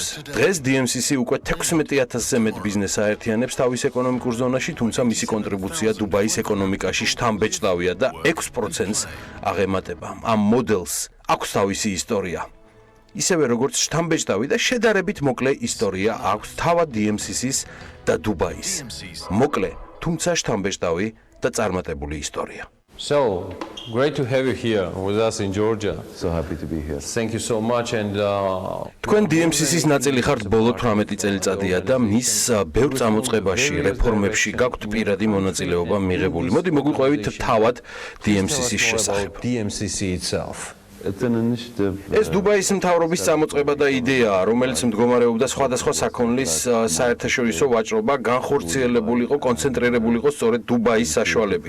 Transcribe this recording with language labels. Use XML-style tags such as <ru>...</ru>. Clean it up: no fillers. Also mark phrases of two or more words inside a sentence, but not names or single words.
<ka>დღეს DMCC უკვე 16000-ზე მეტ ბიზნესს აერთიანებს თავის ეკონომიკურ ზონაში, თუმცა მისი კონტრიბუცია დუბაის ეკონომიკაში შთამბეჭდავია და 6%-ს აღემატება. ამ მოდელს აქვს თავისი ისტორია. ისევე როგორც შთამბეჭდავი და შედარებით მოკლე ისტორია აქვს თავად DMCC-ის და დუბაის. მოკლე, თუმცა შთამბეჭდავი და წარმატებული ისტორია.</ka> <en>So, great to have you here with us in Georgia. So happy to be here. Thank you so much and</en> <ka>თქვენ DMCC-ის ნაწილი ხართ ბოლო 18 წელიწადია და მის ბევრ წამოწყებაში, რეფორმებში გაქვთ პირადი მონაწილეობა მიღებული. მოდი მოგვიყვებით თავად DMCC-ის შესახებ.</ka> <en>DMCC itself.</en> <ka>ეს დუბაის მთავრობის წამოწყება და იდეაა, რომელიც მდგომარეობდა სხვადასხვა საქონლის საერთაშორისო ვაჭრობა განხორციელებულიყო, კონცენტრირებულიყო სწორედ დუბაის საშუალებით.</ka>